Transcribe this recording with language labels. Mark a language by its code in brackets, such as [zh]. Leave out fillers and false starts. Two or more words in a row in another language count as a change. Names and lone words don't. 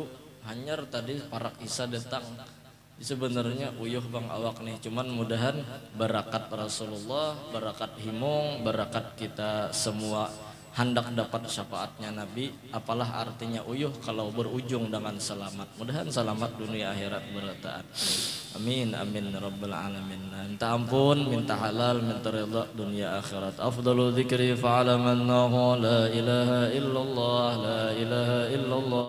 [bjn] Hanyar tadi parak Isa datang. Sebenarnya uyuh bang awak nih, cuman mudahan barakat Rasulullah, barakat himung, barakat kita semua hendak dapat syafaatnya Nabi. Apalah artinya uyuh kalau berujung dengan selamat. Mudahan selamat dunia akhirat berataan. [ar] آمين آمين رب العالمين. [bjn] Minta ampun, minta halal, minta ridha dunia akhirat. [ar] أفضل الذكر فاعلم أن لا إله إلا الله، لا إله إلا الله.